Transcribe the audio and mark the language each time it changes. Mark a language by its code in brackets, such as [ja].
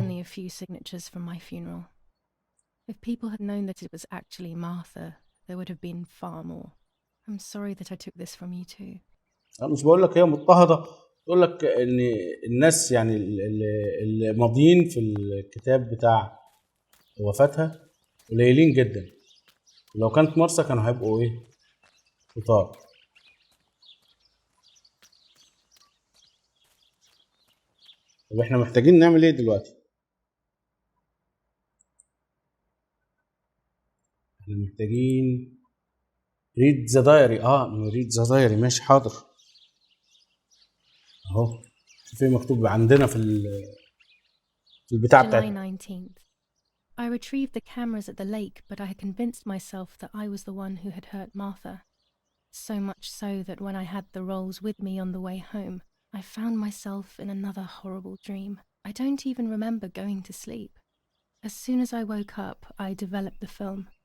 [en] only a few signatures from my funeral. If people had known that it was actually Martha, there would have been far more. I'm sorry that I took this from you too. [ar] انا مش بقول لك هي مضطهدة، بقول لك ان الناس يعني اللي ماضيين في الكتاب بتاع وفاتها قليلين جدا. لو كانت مارثا كانوا هيبقوا ايه؟ كتار. طب احنا محتاجين نعمل ايه دلوقتي؟ احنا محتاجين [en] Read the diary. Read the diary, [ar] ماشي حاضر. اهو في مكتوب عندنا في البتاع [en] July [ar] بتاعتنا. [en] 19th. I retrieved the cameras at the lake, but I had convinced myself that I was the one who had hurt Martha. So much so that when I had the rolls with me on the way home, I found myself in another horrible dream. I don't even remember going to sleep. As soon as I woke up, I developed the film.